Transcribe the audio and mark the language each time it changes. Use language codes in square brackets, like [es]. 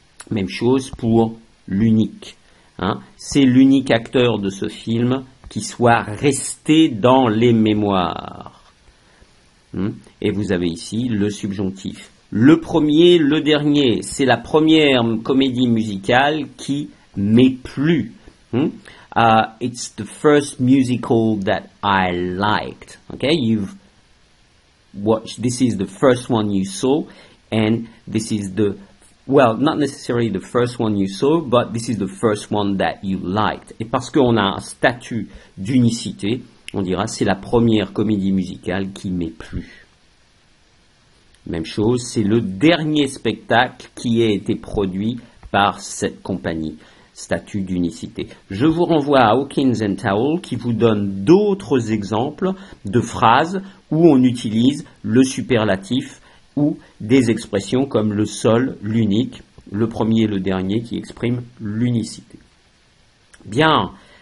[fr] Même chose pour l'unique. C'est l'unique acteur de ce film qui soit resté dans les mémoires. Et vous avez ici le subjonctif. Le premier, le dernier, c'est la première comédie musicale qui m'est plu. [en] It's the first musical that I liked. Okay, you've watched. This is the first one you saw, and this is the not necessarily the first one you saw, but this is the first one that you liked. [fr] Et parce qu'on a un statut d'unicité, on dira c'est la première comédie musicale qui m'est plu. Même chose, c'est le dernier spectacle qui a été produit par cette compagnie. Statut d'unicité. Je vous renvoie à Hawkins and Towle qui vous donne d'autres exemples de phrases où on utilise le superlatif ou des expressions comme le seul, l'unique, le premier et le dernier qui expriment l'unicité. Bien.